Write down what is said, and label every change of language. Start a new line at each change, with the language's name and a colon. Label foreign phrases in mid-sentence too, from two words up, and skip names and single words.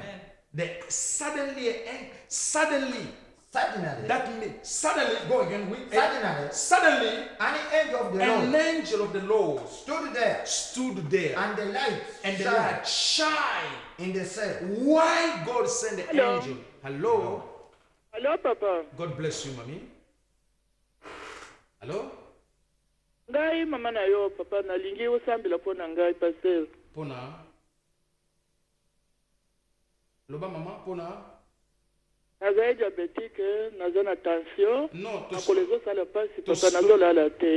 English: Suddenly, that means suddenly, go again with suddenly, an angel of the Lord stood there, and the light shine in the cell. Why God sent the angel? Hello. Hello, Papa. God bless you, mommy. Hello.
Lingala: Ngai mama na yo papa na lingi usambila pona ngai pasteur. Pona. Loba mama pona. Naza diabétique, naza na tension. Non, to kolezo sala pasi papa nazo la la te.